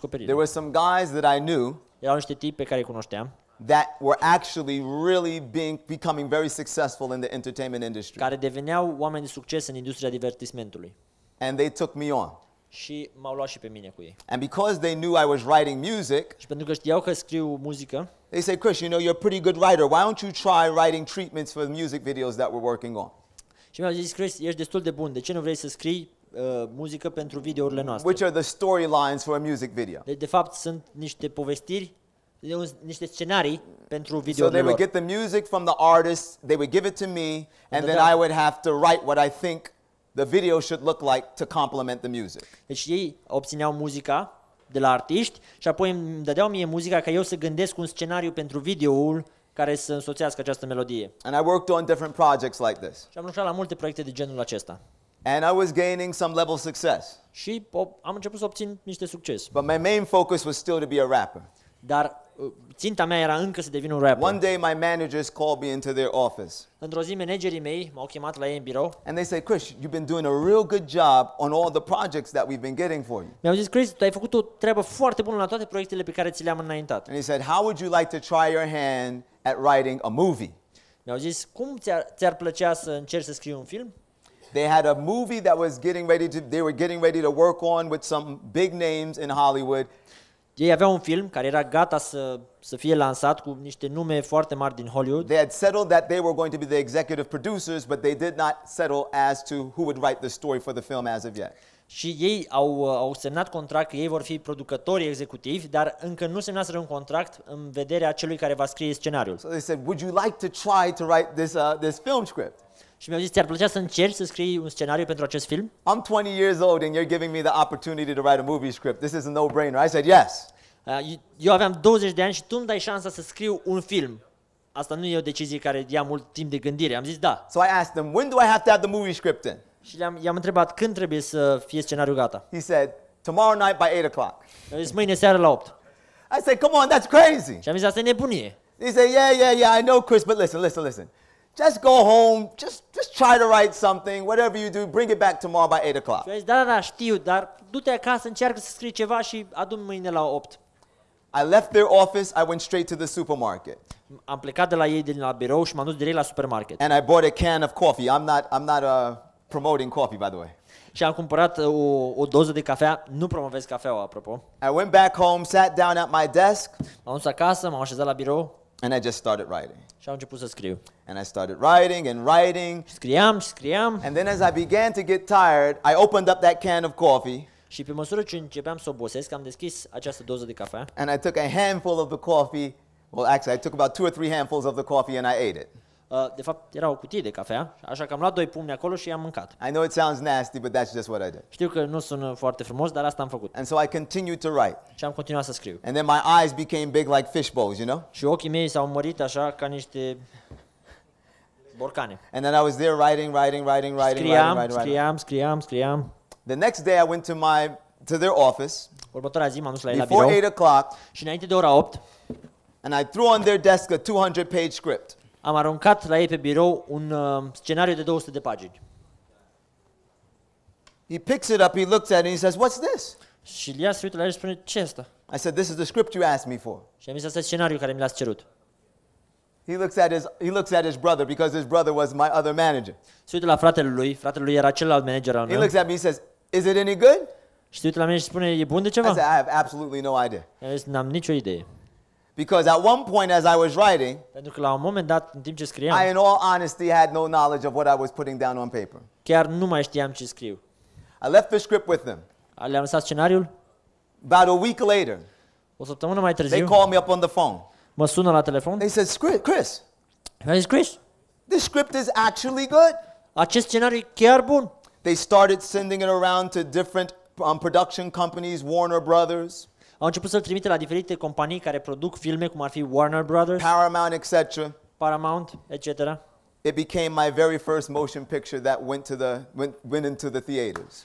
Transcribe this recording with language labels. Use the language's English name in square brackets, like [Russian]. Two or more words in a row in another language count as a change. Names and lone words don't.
[Romanian] descoperire. [English] were some guys that I knew [Romanian] Erau niște tipi pe care îi cunoșteam, [English] that were actually really becoming very successful in the entertainment industry. [Romanian] care deveneau oameni de succes în industria divertismentului. [English] And they took me on. [Romanian] Și m-au luat și pe mine cu ei. [English] And because they knew I was writing music, [Romanian] Și pentru că știau că scriu muzică, [English] they said, Chris, you know, you're a pretty good writer. Why don't you try writing treatments for the music videos that we're working on? [Romanian] și mi-au zis, Chris, ești destul de bun, de ce nu vrei să scrii muzică pentru videourile noastre? [English] Which are the storylines for a music video. [Romanian] De fapt, sunt niște povestiri, niște scenarii pentru [English] So [Romanian] videourile [English] they would [Romanian] lor. [English] get the music from the artist, they would give it to me, and then that- I would have to write what I think the video should look like to complement the music. [Romanian] Deci ei obțineau muzica de la artiști și apoi îmi dădeau mie muzica ca eu să gândesc un scenariu pentru videoul care să însoțească această melodie. [English] And I worked on different projects like this. [Romanian] Și am lucrat la multe proiecte de genul acesta. [English] And I was gaining some level of success. [Romanian] Și am început să obțin niște succes. [English] But my main focus was still to be a rapper. [Romanian] Dar ținta mea era încă să devin un rapper. [English] One day my managers called me into their office. [Romanian] Într-o zi, managerii mei m-au chemat la ei în birou. [English] And they said, Chris, you've been doing a real good job on all the projects that we've been getting for you. [Romanian] Mi-au zis, Chris, tu ai făcut o treabă foarte bună la toate proiectele pe care ți le-am înaintat. [English] And he said, how would you like to try your hand at writing a movie? [Romanian] Mi-au zis, cum ți-ar plăcea să încerci să scrii un film? [English] They had a movie that was they were getting ready to work on with some big names in Hollywood. [Romanian] Ei aveau un film care era gata să fie lansat cu niște nume foarte mari din Hollywood. [English] They had settled that they were going to be the executive producers, but they did not settle as to who would write the story for the film as of yet. [Romanian] Și ei au semnat contract că ei vor fi producători executivi, dar încă nu semnaseră un contract în vederea celui care va scrie scenariul. [English] So they said, would you like to try to write this film script? [Romanian] Și mi-au zis, ți-ar plăcea să încerci să scrii un scenariu pentru acest film? [English] I'm 20 years old and you're giving me the opportunity to write a movie script. This is a no-brainer. I said, yes. [Romanian] Eu aveam 20 de ani și tu îmi dai șansa să scriu un film. Asta nu e o decizie care ia mult timp de gândire. Am zis da. [English] So I asked them, when do I have to have the movie script in? [Romanian] Și i-am întrebat când trebuie să fie scenariul gata. [English] He said, tomorrow night by 8 o'clock. [Romanian] Mi-au zis mâine seară la 8. [English] I said, come on, that's crazy. [Romanian] Și am zis asta e nebunie. [English] He said, yeah, I know, Chris, but listen. Just go home, just try to write something, whatever you do, bring it back tomorrow by 8 o'clock. [Romanian] Și am zis da, știu, dar du-te acasă, încearcă să scrii ceva și adu-mi mâine la 8. [English] I left their office, I went straight to the supermarket. [Romanian] Am plecat de la ei din la birou și m-am dus direct la supermarket. [English] And I bought a can of coffee. I'm not promoting coffee, by the way. [Romanian] Și am cumpărat o doză de cafea, nu promovez cafeaua, apropo. [English] I went back home, sat down at my desk, [Romanian] M-am dus acasă, m-am așezat la birou [English] and I just started writing. [Romanian] și am început să scriu. [English] And I started writing and writing. [Romanian] Scriam. [English] And then as I began to get tired, I opened up that can of coffee. [Romanian] Și pe măsură ce începeam să obosesc, am deschis această doză de cafea. [English] And I took a handful of the coffee. Well, actually, I took about 2 or 3 handfuls of the coffee and I ate it. [Romanian] De fapt, era o cutie de cafea, așa că am luat 2 pumni acolo și i-am mâncat. [English] I know it sounds nasty, but that's just what I did. [Romanian] Știu că nu sună foarte frumos, dar asta am făcut. [English] And so I continued to write. [Romanian] Și am continuat să scriu. [English] And then my eyes became big like fish bowls, you know? [Romanian] Și ochii mei s-au mărit așa ca niște borcane. [English] And then I was there writing. [Romanian] Scriam. [English] The next day I went to their office [Romanian] Următoarea zi m-am dus la ei la [English] before [Romanian] birou [English] 8 o'clock, [Romanian] și înainte de ora 8 [English] and I threw on their desk a 200-page script. [Romanian] am aruncat la ei pe birou un scenariu de 200 de pagini. [English] He picks it up, he looks at it, and he says, "What's this?" [Romanian] Și Lia se uită la el și spune, ce e asta? [English] I said, "This is the script you asked me for." [Romanian] Și am zis, asta e scenariul care mi l-ați cerut. [English] He looks at his brother because his brother was my other manager. [Romanian] Se uită la fratele lui era celălalt manager al [English] He [Romanian] meu. [English] looks at me, he says, "Is it any good?" [Romanian] Și se uită la mine și spune, e bun de [English] I [Romanian] ceva? [English] said, "I have absolutely no idea." [Romanian] I-am zis, n-am nicio idee. [English] Because at one point as I was writing, [Romanian] Pentru că la un moment dat, în timp ce [English] I [Romanian] scriam, [English] in all honesty had no knowledge of what I was putting down on paper. [Romanian] chiar nu mai știam ce scriu. [English] I left the script with them. [Romanian] Le-am lăsat scenariul, [English] About a week later, [Romanian] o săptămână mai [English] they [Romanian] târziu, [English] called me up on the phone. [Romanian] mă sună la telefon [English] They said, "Chris, [Romanian] și am zis, Chris, [English] this script is actually good." [Romanian] acest scenariu e chiar bun. [English] They started sending it around to different production companies, Warner Brothers, [Romanian] Au început să-l trimite la diferite companii care produc filme, cum ar fi Warner Brothers, [English] Paramount, etc. [Romanian] Paramount, etc. [English] It became my very first motion picture that went into the theaters.